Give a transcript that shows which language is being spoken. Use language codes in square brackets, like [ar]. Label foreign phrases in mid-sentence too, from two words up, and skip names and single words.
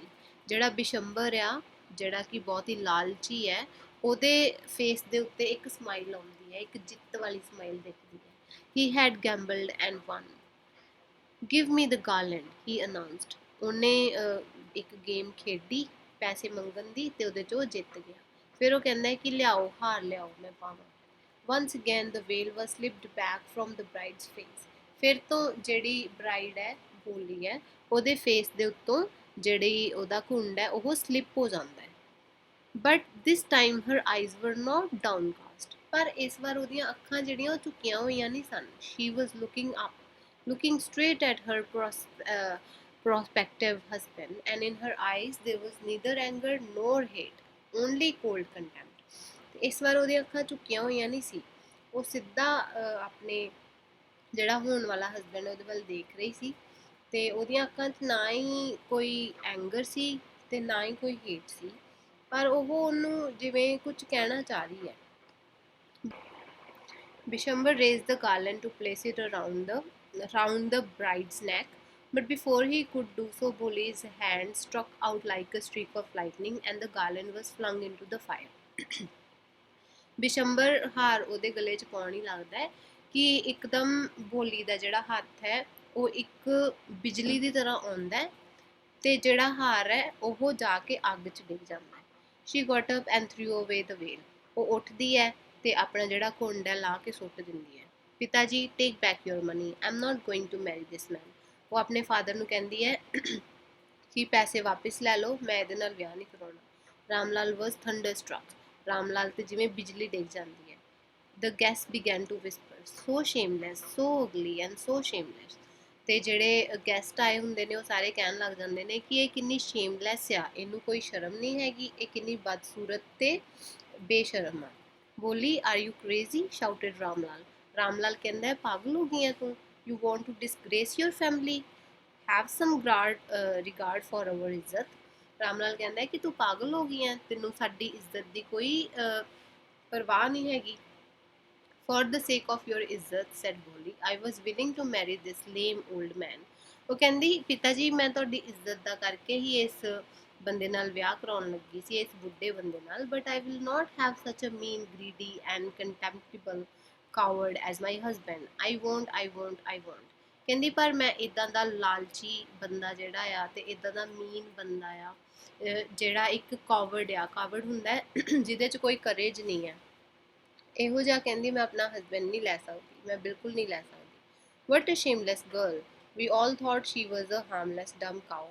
[pa] ਜਿਹੜਾ ਬਿਸ਼ੰਬਰ ਆ, ਜਿਹੜਾ ਕਿ ਬਹੁਤ ਹੀ ਲਾਲਚੀ ਹੈ, ਉਹਦੇ ਫੇਸ ਦੇ ਉੱਤੇ ਇੱਕ ਸਮਾਈਲ ਆਉਂਦੀ ਹੈ, ਇੱਕ ਜਿੱਤ ਵਾਲੀ ਸਮਾਈਲ ਦਿਖਦੀ ਹੈ। [en] He had gambled and won. Give me the garland, he announced. [pa] ਉਹਨੇ ਇੱਕ ਗੇਮ ਖੇਡੀ ਪੈਸੇ ਮੰਗਣ ਦੀ ਤੇ ਉਹਦੇ 'ਚ ਉਹ ਜਿੱਤ ਗਿਆ। ਫਿਰ ਉਹ ਕਹਿੰਦਾ ਹੈ ਕਿ ਲਿਆਓ ਹਾਰ ਲਿਆਓ, ਮੈਂ ਪਾਵਾਂ। [en] Once again the veil was slipped back from the bride's face. [pa] ਫਿਰ ਤੋਂ ਜਿਹੜੀ ਬ੍ਰਾਈਡ ਹੈ, ਬੋਲੀ ਹੈ, ਉਹਦੇ ਫੇਸ ਦੇ ਉੱਤੋਂ ਜਿਹੜੀ ਉਹਦਾ ਘੁੰਡ ਹੈ ਉਹ ਸਲਿਪ ਹੋ ਜਾਂਦਾ ਹੈ। [en] But this time her eyes were not downcast. [pa] ਪਰ ਇਸ ਵਾਰ ਉਹਦੀਆਂ ਅੱਖਾਂ ਜਿਹੜੀਆਂ ਉਹ ਝੁਕੀਆਂ ਹੋਈਆਂ ਨਹੀਂ ਸਨ। [en] She was looking up, looking straight at her prospective husband, and in her eyes there was neither anger nor hate, only cold contempt. [pa] ਇਸ ਵਾਰ ਉਹਦੀਆਂ ਅੱਖਾਂ ਝੁਕੀਆਂ ਹੋਈਆਂ ਨਹੀਂ ਸੀ, ਉਹ ਸਿੱਧਾ ਆਪਣੇ ਜਿਹੜਾ ਹੋਣ ਵਾਲਾ ਹਸਬੈਂਡ ਉਹਦੇ ਵੱਲ ਦੇਖ ਰਹੀ ਸੀ ਤੇ ਉਹਦੀਆਂ ਅੱਖਾਂ 'ਚ ਨਾ ਹੀ ਕੋਈ ਐਂਗਰ ਸੀ ਤੇ ਨਾ ਹੀ ਕੋਈ ਹੇਟ ਸੀ, ਪਰ ਉਹ ਉਹਨੂੰ ਜਿਵੇਂ ਕੁਝ ਕਹਿਣਾ ਚਾਹ ਰਹੀ ਹੈ। [en] Bishambar raised the garland to place it around the bride's neck, but before he could do so, Boli's hand struck out like a streak of lightning, and the garland was flung into the fire. [pa] ਬਿਸ਼ੰਬਰ ਹਾਰ ਉਹਦੇ ਗਲੇ 'ਚ ਪਾਉਣ ਹੀ ਲੱਗਦਾ ਹੈ ਕਿ ਇੱਕਦਮ ਬੋਲੀ ਦਾ ਜਿਹੜਾ ਹੱਥ ਹੈ ਉਹ ਇੱਕ ਬਿਜਲੀ ਦੀ ਤਰ੍ਹਾਂ ਆਉਂਦਾ ਹੈ ਤੇ ਜਿਹੜਾ ਹਾਰ ਹੈ ਉਹ ਜਾ ਕੇ ਅੱਗ 'ਚ ਡਿੱਗ ਜਾਂਦਾ ਹੈ। [en] She got up and threw away the veil. [pa] ਉਹ ਉੱਠਦੀ ਹੈ ਤੇ ਆਪਣਾ ਜਿਹੜਾ ਘੁੰਡ ਹੈ ਲਾ ਕੇ ਸੁੱਟ ਦਿੰਦੀ ਹੈ। ਪਿਤਾ ਜੀ, [en] take back your money, I am not going to marry this man. [pa] ਉਹ ਆਪਣੇ ਫਾਦਰ ਨੂੰ ਕਹਿੰਦੀ ਹੈ ਕਿ ਪੈਸੇ ਵਾਪਸ ਲੈ ਲਓ, ਮੈਂ ਇਹਦੇ ਨਾਲ ਵਿਆਹ ਨਹੀਂ ਕਰਾਉਣਾ। ਰਾਮਲਾਲ [en] was thunderstruck. [pa] ਰਾਮਲਾਲ ਤੇ ਜਿਵੇਂ ਬਿਜਲੀ ਡਿੱਗ ਜਾਂਦੀ ਹੈ। [en] The guests began to whisper, so shameless, so ugly and so shameless. [pa] ਤੇ ਜਿਹੜੇ ਗੈਸਟ ਆਏ ਹੁੰਦੇ ਨੇ ਉਹ ਸਾਰੇ ਕਹਿਣ ਲੱਗ ਜਾਂਦੇ ਨੇ ਕਿ ਇਹ ਕਿੰਨੀ ਸ਼ੇਮਲੈਸ ਆ, ਇਹਨੂੰ ਕੋਈ ਸ਼ਰਮ ਨਹੀਂ ਹੈਗੀ, ਇਹ ਕਿੰਨੀ ਬਦਸੂਰਤ ਤੇ ਬੇਸ਼ਰਮ ਆ। ਬੋਲੀ, [en] are you crazy, shouted [pa] ਰਾਮਲਾਲ। ਰਾਮਲਾਲ ਕਹਿੰਦਾ ਹੈ, ਪਾਗਲ ਹੋ ਗਈ ਹੈ ਤੂੰ? [en] You want to disgrace your family, have some regard for our ਇੱਜ਼ਤ। [pa] ਰਾਮਲਾਲ ਕਹਿੰਦਾ ਹੈ ਕਿ ਤੂੰ ਪਾਗਲ ਹੋ ਗਈ ਹੈ, ਤੈਨੂੰ ਸਾਡੀ ਇੱਜ਼ਤ ਦੀ ਕੋਈ ਪਰਵਾਹ ਨਹੀਂ ਹੈਗੀ। [en] For the sake of your ਇੱਜ਼ਤ, said Boli, I was willing to marry this lame old man. [pa] ਉਹ ਕਹਿੰਦੀ, ਪਿਤਾ ਜੀ, ਮੈਂ ਤੁਹਾਡੀ ਇੱਜ਼ਤ ਦਾ ਕਰਕੇ ਹੀ ਇਸ ਬੰਦੇ ਨਾਲ ਵਿਆਹ ਕਰਾਉਣ ਲੱਗੀ ਸੀ, ਇਸ ਬੁੱਢੇ ਬੰਦੇ ਨਾਲ, [en] but I will not have such a mean, greedy and contemptible coward as my husband. I won't. [pa] ਕਹਿੰਦੀ ਪਰ ਮੈਂ ਇਦਾਂ ਦਾ ਲਾਲਚੀ ਬੰਦਾ ਜਿਹੜਾ ਆ ਤੇ ਇਦਾਂ ਦਾ ਮੀਨ ਬੰਦਾ ਆ, ਜਿਹੜਾ ਇੱਕ ਕਾਵਰਡ ਆ, ਕਾਵਰਡ ਹੁੰਦਾ ਹੈ ਜਿਹਦੇ 'ਚ ਕੋਈ ਕਰੇਜ ਨਹੀਂ ਹੈ, ਇਹੋ ਜਿਹਾ ਕਹਿੰਦੀ ਮੈਂ ਆਪਣਾ ਹਸਬੈਂਡ ਨਹੀਂ ਲੈ ਸਕਦੀ, ਮੈਂ ਬਿਲਕੁਲ ਨਹੀਂ ਲੈ ਸਕਦੀ। [en] What a shameless girl, we all thought she was a harmless dumb cow.